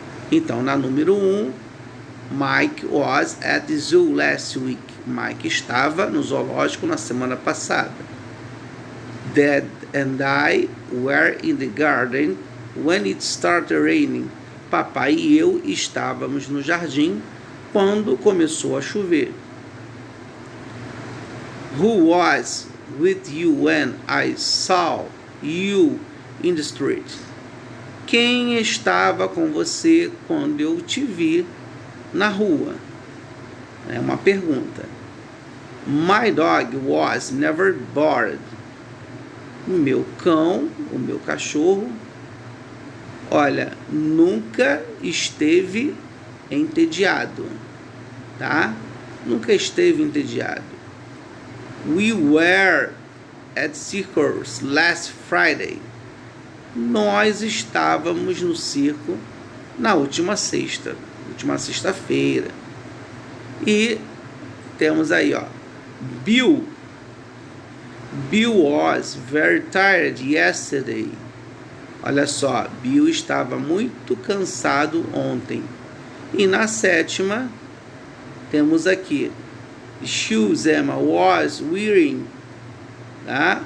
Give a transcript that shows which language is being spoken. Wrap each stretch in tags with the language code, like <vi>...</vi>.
<pt>Então, na número 1,</pt> <en>Mike was at the zoo last week.</en> <pt>Mike estava no zoológico na semana passada.</pt> <en>Dad and I were in the garden when it started raining.</en> <pt>Papai e eu estávamos no jardim quando começou a chover.</pt> <en>Who was with you when I saw you in the street?</en> <pt>Quem estava com você quando eu te vi na rua? É uma pergunta.</pt> <en>My dog was never bored.</en> <pt>O meu cão, o meu cachorro, nunca esteve entediado, tá? Nunca esteve entediado.</pt> <en>We were at circus last Friday.</en> <pt>Nós estávamos no circo na última sexta-feira. E temos aí,</pt> <en>Bill was very tired yesterday.</en> <pt>Olha só, Bill estava muito cansado ontem. E na 7ª, temos aqui,</pt> <en>shoes Emma was wearing,</en> <pt>tá?</pt>